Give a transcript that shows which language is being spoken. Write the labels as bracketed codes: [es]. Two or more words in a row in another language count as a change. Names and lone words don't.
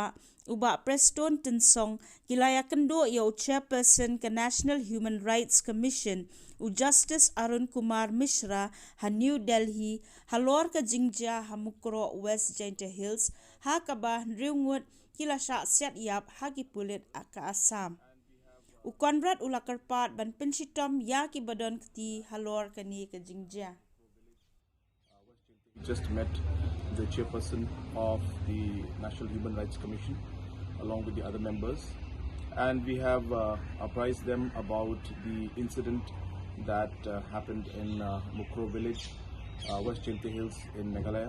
[kha] uba Preston Tensong kilaya kendo yo chairperson ke National Human Rights Commission Justice Arun Kumar Mishra ha New Delhi halor ke Jingshah ha Mukroh West Jingshah Hills ha kabah Ngut kilasha Siat yap ha kipulit aka Assam Conrad ulakarpat ban pensitom ya ki badon kti halor kani ke Jingshah. [en] Just met the chairperson of the National Human Rights Commission along with the other members, and we have apprised them about the incident that happened in Mukroh village, West Jingshah Hills in Meghalaya,